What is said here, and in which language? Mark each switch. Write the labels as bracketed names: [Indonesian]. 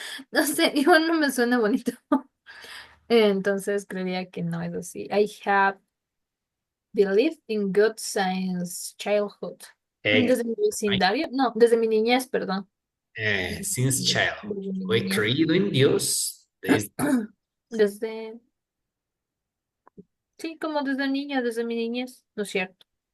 [Spanish] No sé, igual no me suena bonito. Entonces creería que no es así. [English] I have believed in God since childhood. [Spanish] Desde mi vecindario, no, desde mi niñez, perdón. [English] Since childhood. [Spanish] Desde mi He niñez. creído en Dios desde Desde, sí, como desde niña, desde mi niñez, ¿no es cierto?